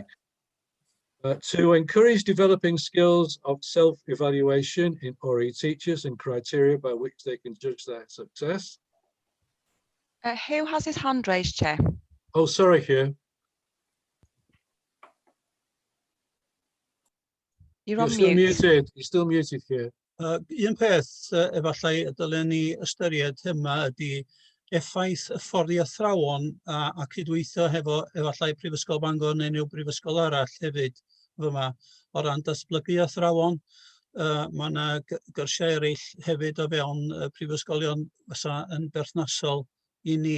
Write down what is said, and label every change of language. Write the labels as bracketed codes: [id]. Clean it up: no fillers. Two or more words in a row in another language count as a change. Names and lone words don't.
[en] To encourage developing skills of self-evaluation in ORE teachers and criteria by which they can judge their success. Who has his hand raised, Chair? Oh, sorry, Hugh. You're on still mute. muted. You're still muted, Hugh. [cy] Un peth efallai dylen ni ystyried yma ydy effaith y fforddi athrawon a cydweithio hefo efallai Prifysgol Bangor neu unrhyw brifysgol arall hefyd fyma o ran datblygu athrawon. Mae yna gyrsiau eraill hefyd o fewn prifysgolion fysa yn berthnasol i ni.